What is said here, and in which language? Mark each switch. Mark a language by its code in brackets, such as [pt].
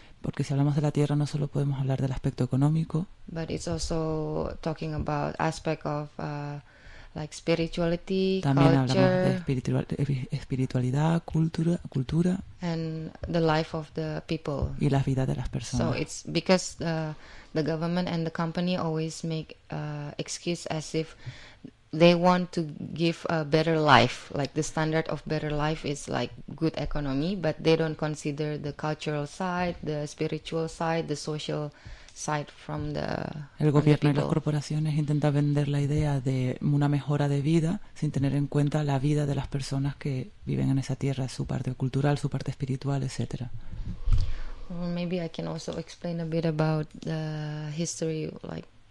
[es] Porque si hablamos de la tierra no solo podemos hablar del aspecto económico. [en] But it's also talking about aspect of like spirituality, [es] también [en] culture, [es] hablamos de espiritualidad, cultura, [en] and the life of the people, [es] y las vidas de las personas. [en] So it's because the government and the company always make excuse as if they want to give a better life, like the standard of better life is like good economy, but they don't consider the cultural side, the spiritual side, the social side from the [es] El gobierno [en] from the [es] y las corporaciones intenta vender la idea de una mejora de vida sin tener en cuenta la vida de las personas que viven en esa tierra, su parte cultural, su parte espiritual, etcétera. [en] Well, maybe I can also explain a bit about the history, like